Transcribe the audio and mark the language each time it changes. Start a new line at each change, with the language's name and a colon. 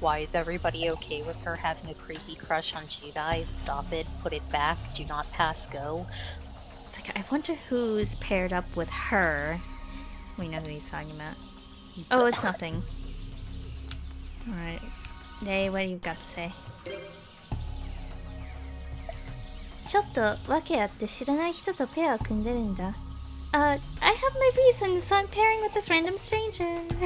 English: Why is everybody okay with her having a creepy crush on Jedi? Stop it. Put it back. Do not pass go. It's I wonder who's paired up with her. We know who he's talking about. Oh, it's nothing. Alright. Day, what do you got to say?
Japanese: ちょっと訳あって知らない人とペアを組んでるんだ。
English: I have my reasons, so I'm pairing with this random stranger.